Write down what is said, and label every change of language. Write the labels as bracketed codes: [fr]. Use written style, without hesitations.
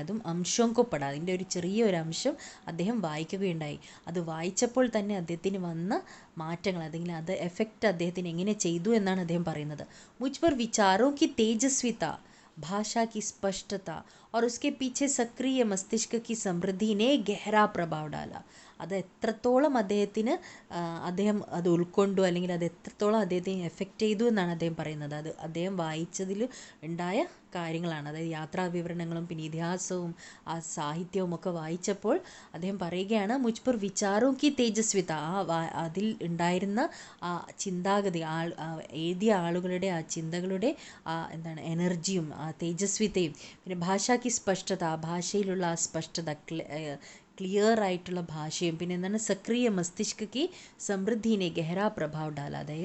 [ml] അതും [hi] അംശോംകൊ പഠ, [ml] അതിൻ്റെ ഒരു ചെറിയൊരു അംശം അദ്ദേഹം വായിക്കുകയുണ്ടായി. അത് വായിച്ചപ്പോൾ തന്നെ അദ്ദേഹത്തിന് വന്ന മാറ്റങ്ങൾ, അല്ലെങ്കിൽ അത് എഫക്റ്റ് അദ്ദേഹത്തിന് എങ്ങനെ ചെയ്തു എന്നാണ് അദ്ദേഹം പറയുന്നത്. [hi] മുझ पर विचारों की तेजस्विता, भाषा की स्पष्टता और उसके पीछे सक्रिय मस्तिष्क की समृद्धि ने गहरा प्रभाव डाला. [ml] അത് എത്രത്തോളം അദ്ദേഹത്തിന് അദ്ദേഹം അത് ഉൾക്കൊണ്ടു, അല്ലെങ്കിൽ അത് എത്രത്തോളം അദ്ദേഹത്തെ എഫക്റ്റ് ചെയ്തു എന്നാണ് അദ്ദേഹം പറയുന്നത്. അത് അദ്ദേഹം വായിച്ചതിൽ ഉണ്ടായ കാര്യങ്ങളാണ്. അതായത് യാത്രാ വിവരണങ്ങളും പിന്നെ ഇതിഹാസവും ആ സാഹിത്യവും ഒക്കെ വായിച്ചപ്പോൾ അദ്ദേഹം പറയുകയാണ്, [hi] മുജ്പർ വിചാരോം കി തേജസ്വിത, [ml] അതിൽ ഉണ്ടായിരുന്ന ആ ചിന്താഗതി, എഴുതിയ ആളുകളുടെ ആ ചിന്തകളുടെ എന്താണ് എനർജിയും ആ തേജസ്വിതയും പിന്നെ [hi] ഭാഷാക്കി സ്പഷ്ടത, [ml] ഭാഷയിലുള്ള ആ സ്പഷ്ടത, ക്ലിയർ ആയിട്ടുള്ള ഭാഷയും പിന്നെ എന്താണ് [hi] സക്രിയ മസ്തിഷ്കക്ക് സമൃദ്ധിനെ ഗഹരാ പ്രഭാവ് ഡാല.